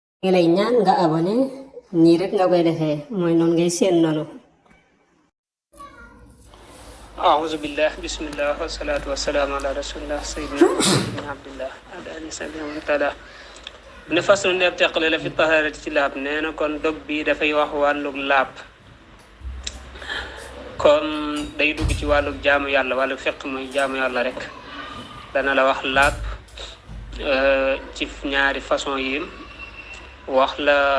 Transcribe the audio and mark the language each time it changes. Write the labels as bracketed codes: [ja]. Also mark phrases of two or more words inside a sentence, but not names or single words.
[wo] ngi lay ñaan nga abonné nii rek nga koy defee mooy noonu ngay seen noonu. [ar] أعوذ بالله بسم الله والصلاة والسلام على رسول الله سيدنا محمد بن عبد الله على آله وصحبه ومن والاه [wo] ne façon neeb teqale la fi tahaarati ci laab nee na kon dog bi dafay wax wàllug laab comme day dugg ci wàllug jaamu yàlla wàllug fiq mooy jaamu yàlla rek dana la wax laab ci ñaari façon yi wax la